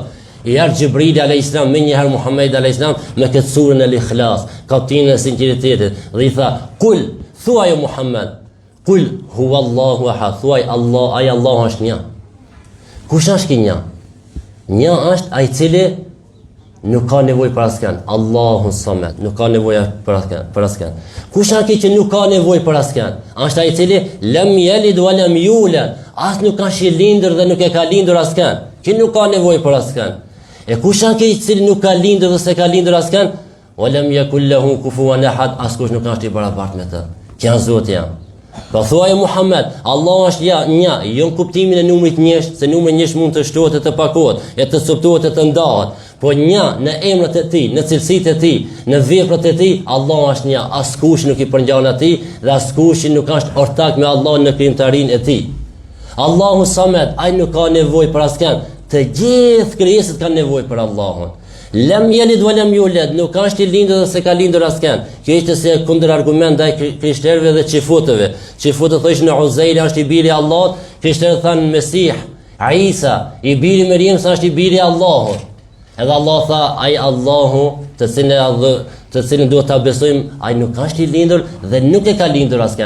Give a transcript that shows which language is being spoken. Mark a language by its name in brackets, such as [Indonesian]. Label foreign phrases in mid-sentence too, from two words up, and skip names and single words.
[Albanian] I ardh Xhibrili [Arabic] عليه السلام [Albanian] me një herë Muhamedi [Arabic] عليه السلام [Albanian] me këtë surën al-Ikhlas, kaptinën e sinqeritetit, dhe i tha: "Kul, thuaj o Muhammed, [Arabic] قل هو الله أحد, [Albanian] thuaj Allah, ai Allah është një." Kush është ky një? Një është ai i cili nuk ka nevojë për askën, [Arabic] الله الصمد, [Albanian] nuk ka nevojë për askën. Kush është ai që nuk ka nevojë për askën? Është ai i cili [Arabic] لم يلد ولم يولد, [Albanian] as nuk ka lindur dhe nuk e ka lindur askën. Që nuk ka nevojë për askën. E kush është ai i cili nuk ka lindur dhe s'e ka lindur askën? [Arabic] ولم يكن له كفوا أحد, [Albanian] askush nuk është i barabartë me të. Që Zoti jam. Ka thuaj Muhammed, Allah është një, jo në kuptimin e numrit njësh, se numri njësh mund të shtohet e të pakohet, e të coptohet e të ndahet, po një në emrat e tij, në cilësitë e tij, në veprat e tij, Allah është një, askush nuk i përngjan atij dhe askush nuk është ortak me Allah në krijimtarinë e tij. [Arabic] الله الصمد, [Albanian] ai nuk ka nevojë për askën, të gjithë krijesat kanë nevojë për Allahun. [Arabic] لم يلد ولم يولد, [Albanian] nuk është i lindur dhe se ka lindur askën. Kjo ishte se kundër argument ndaj krishterëve dhe xifutëve. Xifutët thoshin Uzair është i biri i Allahut, krishterët thanë Mesih, Isa, i biri i Mariam është i biri i Allahut. Edhe Allah tha, ai Allahu, të cilin duhet ta besojmë, ai nuk është i lindur dhe nuk e ka lindur askën.